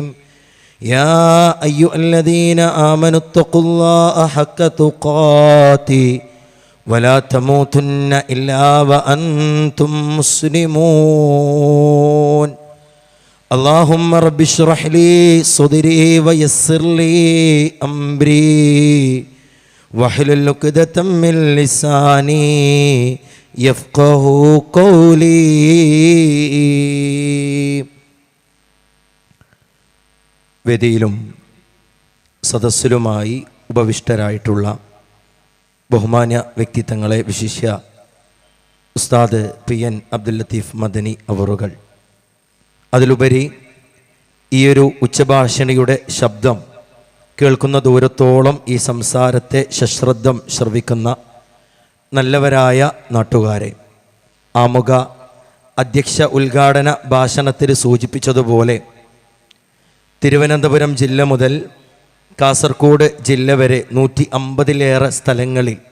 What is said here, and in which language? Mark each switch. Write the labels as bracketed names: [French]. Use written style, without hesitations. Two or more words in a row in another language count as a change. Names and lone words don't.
[Arabic] يا أيها الذين آمنوا اتقوا الله حق تقاته ولا تموتن إلا وأنتم مسلمون. اللهم رب اشرح لي صدري ويسر لي أمري واحلل عقدة من لساني يفقه قولي. [Malayalam] വേദിയിലും സദസ്സിലുമായി ഉപവിഷ്ടരായിട്ടുള്ള ബഹുമാന്യ വ്യക്തിത്വങ്ങളെ, വിശിഷ്യ ഉസ്താദ് പി.എൻ. അബ്ദുൽ ലത്തീഫ് മദനി അവറുകൾ, അതിലുപരി ഈയൊരു ഉച്ചഭാഷണിയുടെ ശബ്ദം കേൾക്കുന്ന ദൂരത്തോളം ഈ സംസാരത്തെ സശ്രദ്ധം ശ്രവിക്കുന്ന നല്ലവരായ നാട്ടുകാരെ, ആമുഖ അധ്യക്ഷ ഉദ്ഘാടന ഭാഷണത്തിൽ സൂചിപ്പിച്ചതുപോലെ തിരുവനന്തപുരം ജില്ല മുതൽ കാസർഗോഡ് ജില്ല വരെ 150-ലേറെ സ്ഥലങ്ങളിൽ